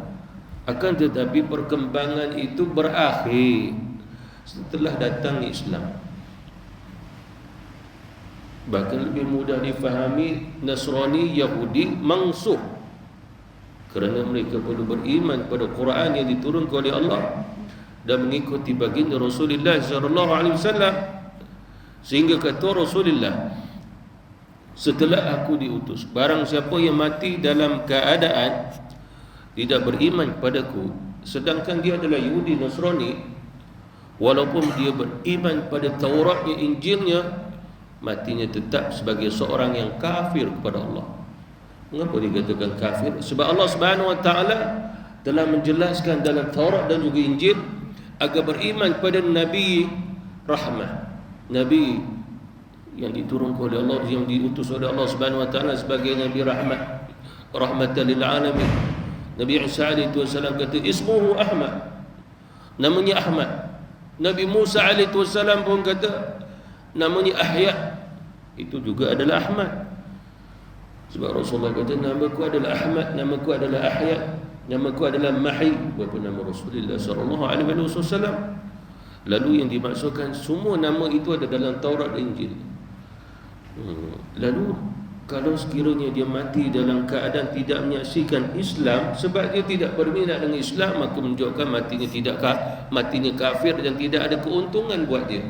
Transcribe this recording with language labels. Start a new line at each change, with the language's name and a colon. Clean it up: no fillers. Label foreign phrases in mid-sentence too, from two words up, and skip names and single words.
Malay: Akan tetapi perkembangan itu berakhir setelah datang Islam. Bahkan lebih mudah difahami, Nasrani, Yahudi mangsuh, kerana mereka perlu beriman pada Quran yang diturunkan oleh Allah dan mengikuti baginda Rasulullah
Arabic: صلى الله عليه وسلم.
Malay: Sehingga kata Rasulullah, setelah aku diutus, barang siapa yang mati dalam keadaan tidak beriman padaku, sedangkan dia adalah Yahudi Nasrani, walaupun dia beriman pada Tauratnya, Injilnya, matinya tetap sebagai seorang yang kafir kepada Allah. Mengapa dikatakan kafir? Sebab Allah
Arabic: سبحانه وتعالى
Malay: telah menjelaskan dalam Taurat dan juga Injil agar beriman pada Nabi Rahmah, Nabi yang diturunkan oleh Allah, yang diutus oleh Allah
Arabic: سبحانه وتعالى
Malay: sebagai Nabi Rahmat,
Arabic: رحمة للعالمين.
Malay: Nabi Isa
Arabic: عليه وسلم
Malay: kata
Arabic: اسمه أحمد,
Malay: namanya Ahmad. Nabi Musa
Arabic: عليه وسلم
Malay: pun kata namanya Ahya, itu juga adalah Ahmad. Sebab Rasulullah kata namaku adalah Ahmad, namaku adalah Ahya, namaku adalah Mahi. Berapa nama Rasulullah
Arabic: صلى الله عليه وسلم?
Malay: Lalu yang dimaksudkan semua nama itu ada dalam Taurat dan Injil. Lalu kalau sekiranya dia mati dalam keadaan tidak menyaksikan Islam, sebab dia tidak berminat dengan Islam, maka menunjukkan matinya kafir dan tidak ada keuntungan buat dia.